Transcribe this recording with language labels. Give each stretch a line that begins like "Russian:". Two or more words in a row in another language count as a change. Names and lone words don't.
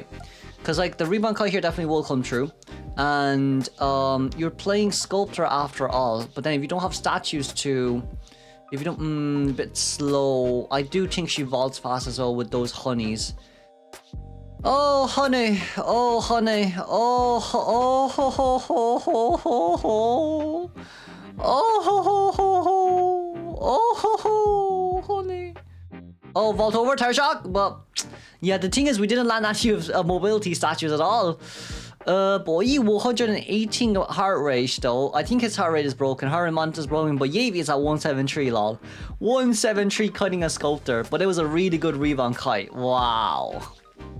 English: Because, like, the Rebound Kai here definitely will come true. And, you're playing Sculptor after all. But then if you don't have statues to... If you don't... a bit slow. I do think she vaults fast as well with those honeys. Oh, honey. Oh, honey. Oh, oh, ho, ho, ho, ho, ho, ho. Oh, ho, ho, ho, ho. Oh, ho, ho, honey. Oh, vault over, Tower Shock. But, yeah, the thing is, we didn't land any of mobility statues at all. Boy, 118 heart rate though. I think his heart rate is broken. Heart rate is broken, but Yavi is at 173, lol. 173 cutting a Sculptor, but it was a really good rebound kite.